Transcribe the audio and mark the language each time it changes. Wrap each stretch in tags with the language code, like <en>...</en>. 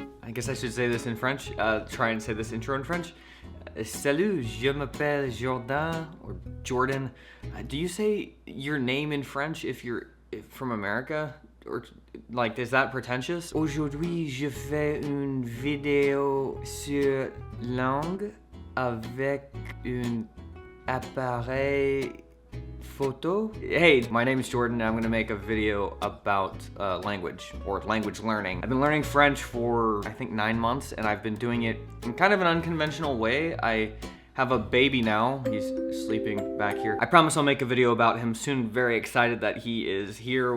<en>I guess I should say this in French. Try and say this intro in French.</en> <fr>Salut, je m'appelle Jordan,</fr> <en>or Jordan. Do you say your name in French if you're from America? Or, like, is that pretentious?</en> <fr>Aujourd'hui, je fais une vidéo sur langue avec un appareil photo.</fr> <en>Hey, my name is Jordan and I'm gonna make a video about language, or language learning. I've been learning French for, I think, 9 months, and I've been doing it in kind of an unconventional way. I have a baby now. He's sleeping back here. I promise I'll make a video about him soon. Very excited that he is here.</en>